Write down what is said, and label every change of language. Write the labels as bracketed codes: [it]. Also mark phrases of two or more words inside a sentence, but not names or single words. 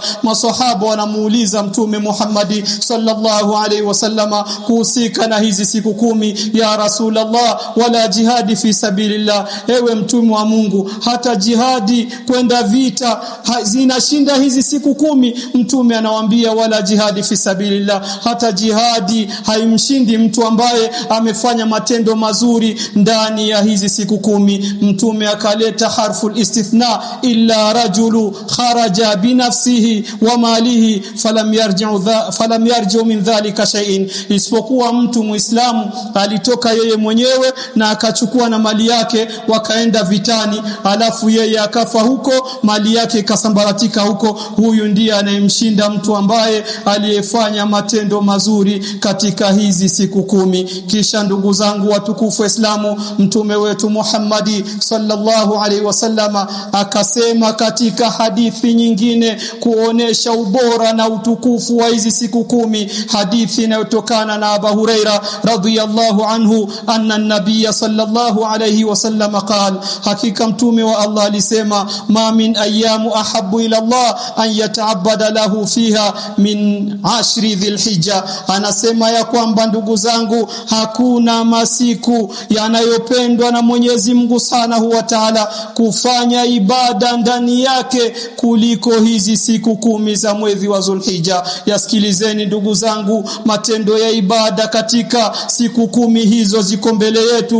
[sw] Masahaba wanamuuliza Mtume Muhammad [ar] صلى الله عليه وسلم [sw] kuhusika na hizi siku 10, [ar] يا رسول الله, ولا الجهاد في سبيل الله, [sw] ewe mtume wa Mungu, hata jihadi kwenda vita zinashinda hizi siku 10? Mtume anawaambia [ar] ولا الجهاد في سبيل الله, [sw] hata jihadi haimshindi mtu ambaye amefanya matendo mazuri ndani ya hizi siku 10. Mtume akaleta [ar] حرف الاستثناء إلا رجل خرج بنفسه وماله فلم يرجع من ذلك بشيء, [sw] isipokuwa mtu Muislamu alitoka yeye mwenyewe na akachukua na mali yake wakaenda vitani, alafu yeye akafa huko, mali yake ikasambaratika huko. Huyu ndiye anayemshinda mtu ambaye aliyefanya matendo mazuri katika hizi siku 10. Kisha ndugu zangu watukufu Islamu, mtume wetu Muhammad [ar] صلى الله عليه وسلم [sw] akasema katika hadithi nyingine kuonesha ubora na utukufu wa hizi siku 10, hadithi inayotokana na Abu Huraira [ar] رضي الله عنه أن النبي صلى الله عليه وسلم قال, [sw] hakika mtume wa Allah alisema, [ar] ما من أيام أحب إلى الله أن يتعبد له فيها من عشر ذي الحجة. [sw] Anasema ya kwamba ndugu zangu, hakuna masiku yanayopendwa na Mwenyezi Mungu [ar] سبحانه وتعالى [sw] kufanya ibada ndani yake kuliko hizi siku 10 za mwezi wa Dhulhijja. Yasikilizeni ndugu zangu, matendo ya ibada katika siku 10 hizo ziko mbele yetu.